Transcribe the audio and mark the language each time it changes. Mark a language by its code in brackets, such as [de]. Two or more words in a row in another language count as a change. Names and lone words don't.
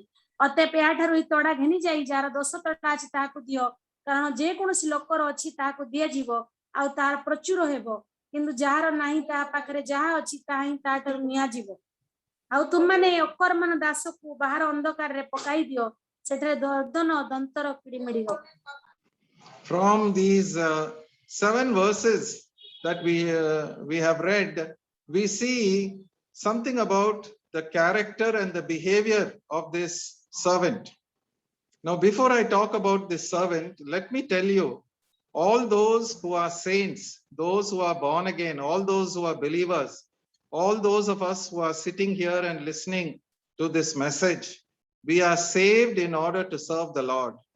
[or] ଅତଏବ ଏହାଠାରୁ ଏହି ତୋଡ଼ା ଘେନି ଯାଇ ଯାହାର 10 ତୋଡ଼ା ଅଛି ତାହାକୁ ଦିଅ, କାରଣ ଯେ କୌଣସି ଲୋକର ଅଛି ତାହାକୁ ଦିଆଯିବ ଆଉ ତାହାର ପ୍ରଚୁର ହେବ, କିନ୍ତୁ ଯାହାର ନାହିଁ ତାହା ପାଖରେ ଯାହା ଅଛି ତାହା ହିଁ ତାହାଠାରୁ ନିଆଯିବ। ଆଉ ତୁମମାନେ ଅକର୍ମଣ ଦାସକୁ ବାହାର ଅନ୍ଧକାରରେ ପକାଇ ଦିଅ, ସେଠାରେ ଦର୍ଦନ ଦନ୍ତର କିଡ଼ିମିଡ଼ି ହେବ। [en] From these 7 verses that we have read, we see something about the character and the behavior of this servant. Now, before I talk about this servant, let me tell you, all those who are saints, those who are born again, all those who are believers, all those of us who are sitting here and listening to this message, we are saved in order to serve the Lord.